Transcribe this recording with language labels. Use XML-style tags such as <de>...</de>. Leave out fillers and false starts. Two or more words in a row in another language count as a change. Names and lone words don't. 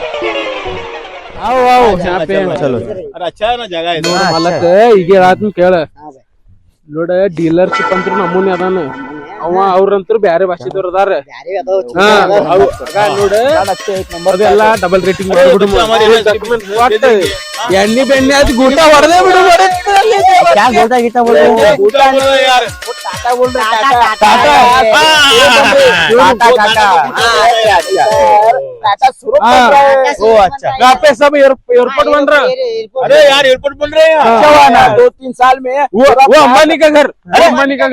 <kn>ಮಲಕ ಈಗ ಹೇಳಾತನ್ ಕೇಳ. ನೋಡ ಡೀಲರ್ಶಿಪ್ ಅಂತ ನಮೂನಿ ಅದಾನ. ಅವ ಅವ್ರಂತರು ಬ್ಯಾರೆ ಭಾಷೆದವ್ರ ಅದಾರ. ನೋಡ ಅದೆಲ್ಲ</kn> <en>double rating</en> <kn>ಎಣ್ಣೆ ಬೆಣ್ಣೆ ಅದು ಗೂಟ ಹೊಡೆದೇ ಬಿಡು.</kn> <hi>सब एयरपोर्ट बन रहा। अरे यार एयरपोर्ट बन रहे हैं। 2-3 साल में वो अंबानी का घर। अरे अंबानी का घर।</hi>